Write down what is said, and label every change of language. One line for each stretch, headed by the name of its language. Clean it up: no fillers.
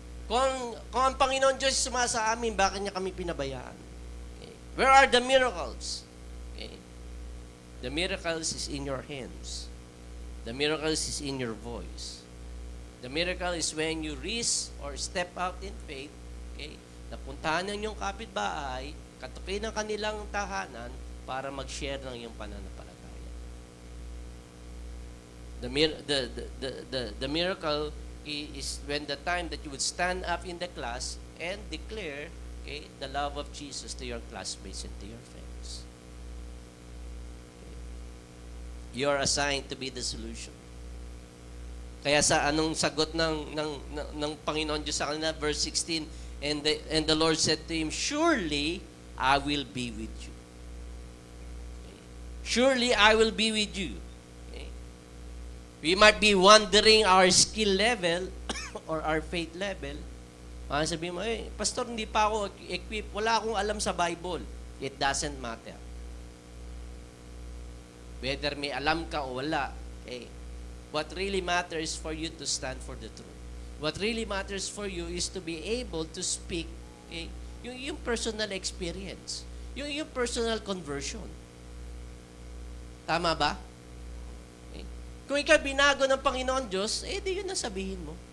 Filipino: Kung ang Panginoon Diyos sumasa amin, bakit niya kami pinabayaan? Okay.
English: Where are the miracles? Okay. The miracles is in your hands. The miracles is in your voice. The miracle is when you risk or step out in faith, Okay?
Filipino: Napuntahan ng iyong kapitbahay, katabi ng kanilang tahanan para mag-share ng iyong pananampalataya.
English: The miracle is when the time that you would stand up in the class and declare, okay, the love of Jesus to your classmates and to your friends. Okay. You are assigned to be the solution.
Filipino: Kaya sa anong sagot ng Panginoon Diyos sa kanila,
English: verse 16, and the Lord said to him, surely I will be with you. Okay. Surely I will be with you. Okay. We might be wondering our skill level or our faith level.
Filipino: Sabihin mo, Pastor, hindi pa ako equipped. Wala akong alam sa Bible.
English: It doesn't matter.
Filipino: Whether may alam ka o wala, okay.
English: What really matters for you to stand for the truth. What really matters for you is to be able to speak, okay, yung personal experience, yung personal conversion.
Filipino: Tama ba? Okay. Kung ikaw binago ng Panginoon Diyos, di yun ang sabihin mo.